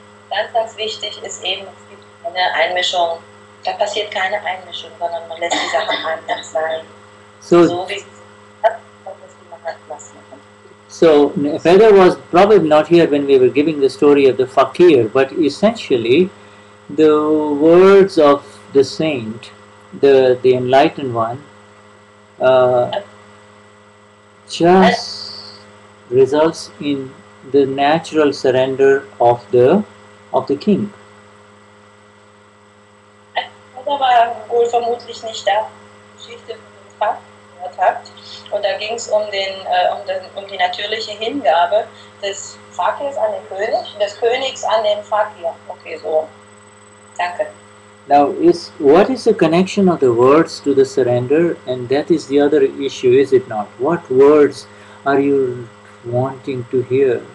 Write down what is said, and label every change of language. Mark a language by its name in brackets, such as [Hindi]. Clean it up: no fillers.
[German] Ganz, ganz wichtig ist eben, es gibt eine Einmischung. Da passiert keine Einmischung, sondern man lässt die Sachen einfach sein. So wie es ist, wie Mahatma. [English] So Feather was probably not here when we were giving the story of the fakir, but essentially the words of the saint, the enlightened one, just results in the natural surrender of the king. [German] Da war wohl vermutlich nicht da, Geschichte von dem Fakt gehört habt. Und da ging es um die natürliche Hingabe des Fakirs an den König, des Königs an den Fakir. Okay, so. Danke. [English] Now, what is the connection of the words to the surrender? And that is the other issue, is it not? What words are you wanting to hear?